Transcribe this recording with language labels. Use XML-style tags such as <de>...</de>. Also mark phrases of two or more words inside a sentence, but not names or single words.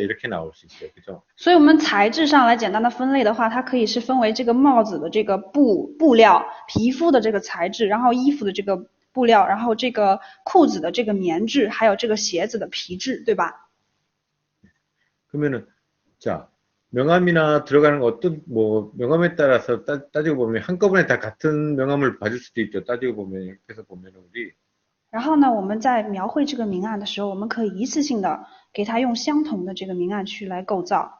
<ko>이렇게 나올 수 있어요. 그죠?</ko> <zh>所以我们材质上来简单的分类的话，它可以是分为这个帽子的这个布料、皮肤的这个材质，然后衣服的这个布料，然后这个裤子的这个棉质，还有这个鞋子的皮质，对吧？</zh> <ko>그러면은 자, 명암이나 들어가는 어떤 뭐 명암에 따라서 따지고 보면 한꺼번에 다 같은 명암을 봐줄 수도 있죠. 따지고 보면 그래서 보면 우리</ko> <zh>然后呢，我们在描绘这个明暗的时候，我们可以一次性的给它用相同的这个明暗区来构造。</zh>